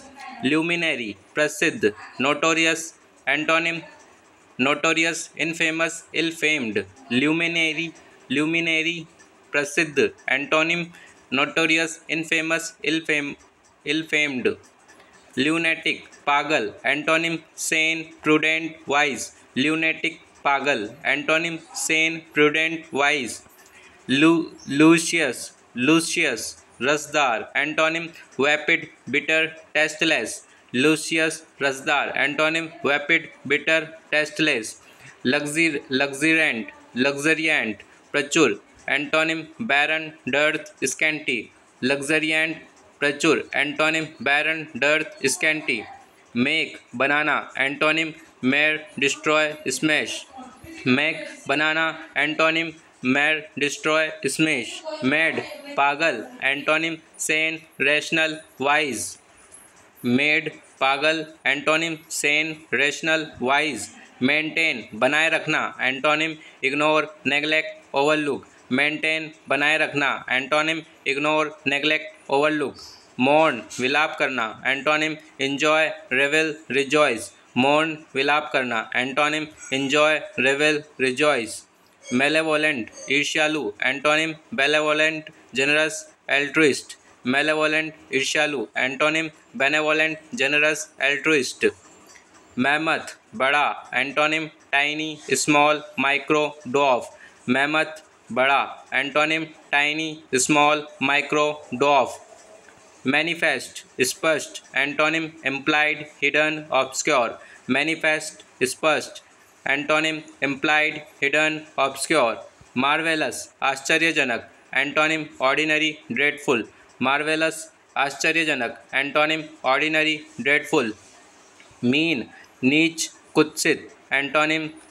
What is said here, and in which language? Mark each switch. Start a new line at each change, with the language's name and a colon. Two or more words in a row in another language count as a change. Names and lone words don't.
English: luminary प्रसिद्ध notorious antonym notorious infamous ill famed। luminary प्रसिद्ध antonym notorious infamous ill famed। lunatic पागल antonym sane prudent wise। lunatic पागल antonym sane prudent wise। luscious रसदार antonym vapid bitter tasteless। luscious रसदार antonym vapid bitter tasteless। luxuriant प्रचुर antonym barren dearth scanty। luxuriant प्रचुर antonym barren dearth scanty। make बनाना antonym mar destroy smash। make बनाना antonym mar destroy smash। mad पागल antonym sane rational wise। mad पागल antonym sane rational wise। मेंटेन
Hindi: बनाए रखना
English: antonym ignore neglect overlook. मेंटेन
Hindi: बनाए रखना
English: antonym ignore neglect overlook. मौन
Hindi: विलाप करना
English: antonym enjoy revel rejoice. मौन
Hindi: विलाप करना
English: antonym enjoy revel rejoice. malevolent ईर्ष्यालु एंटोनिम benevolent generous altruist malevolent ईर्ष्यालु एंटोनिम benevolent generous altruist मैमथ बड़ा antonym tiny small micro dwarf mammoth बड़ा antonym tiny small micro dwarf manifest स्पष्ट antonym implied hidden obscure manifest स्पष्ट antonym implied hidden obscure marvelous आश्चर्यजनक antonym ordinary dreadful marvelous आश्चर्यजनक antonym ordinary dreadful mean
Hindi: नीच कुत्सित
English: एंटोनिम